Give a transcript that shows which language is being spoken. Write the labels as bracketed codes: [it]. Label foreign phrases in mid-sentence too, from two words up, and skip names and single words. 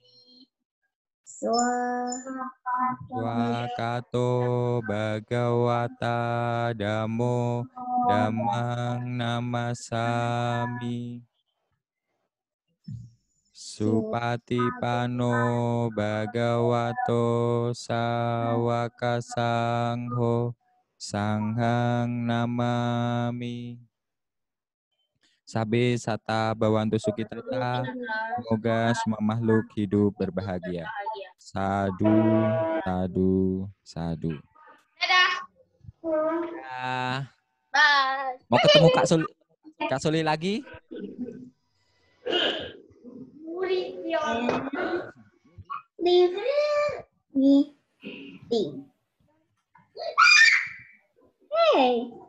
[pi] Swakato Bhagawata Dhammo Dhammang Namasami Supatipano Bhagavato Sawaka Sangho Sanghang Namami. Sabe sata bawantu sukitata. [id] Semoga semua makhluk hidup berbahagia. [pi] Sadu, sadu, sadu. [id] Dadah. Ya. Bye. Mau ketemu Kak Sul Kak Soli lagi. Hey.